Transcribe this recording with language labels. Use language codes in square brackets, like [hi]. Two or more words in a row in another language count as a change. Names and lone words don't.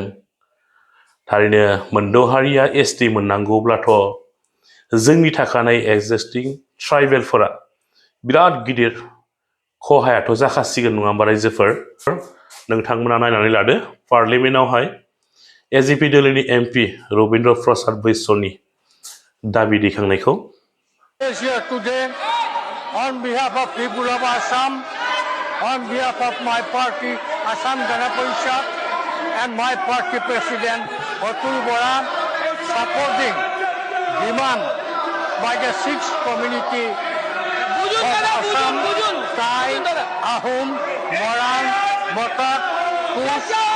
[brx] थारैनो मोनद' हारिया एसटि मोननांगौब्लाथ' जोंनि थाखानाय [en] existing tribal [brx] बिराद गिदिर खहायाथ' जाखासिगोन नङा होमबा रायजोफोर? नोंथांमोना नायनानै लादो पार्लियामेन्टआवहाय एजिपि दोलोनि एमपि रबिन्द्र प्रसाद बैस'नि दाबि दैखांनायखौ। [en] Here today, on behalf of people of Assam, on behalf of my party, Assam Gana Parishad, and my party president, Atul Bora, supporting demand by the sixth community of Assam, Thai, Ahom, Moran, Motak, Kush,